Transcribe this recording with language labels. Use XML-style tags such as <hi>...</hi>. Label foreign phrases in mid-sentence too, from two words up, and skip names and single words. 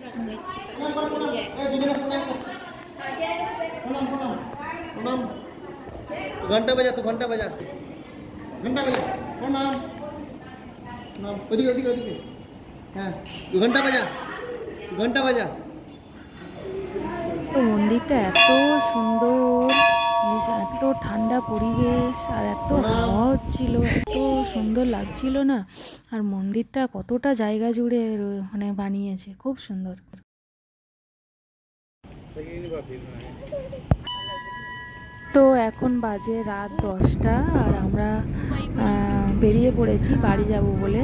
<hi>घंटा बजा तू घंटा बजा प्रणाम प्रणाम</hi> <bn>ওদিকে ওদিকে ওদিকে</bn> <hi>हाँ तू घंटा बजा</hi> <bn>তো মন্দিরটা এত সুন্দর, এত ঠান্ডা পরিবেশ আর এত হাওয়া হচ্ছিল, এত সুন্দর লাগছিল না। আর মন্দিরটা কতটা জায়গা জুড়ে মানে বানিয়েছে, খুব সুন্দর। তো এখন বাজে রাত 10টা আর আমরা বেরিয়ে পড়েছি বাড়ি যাব বলে।</bn>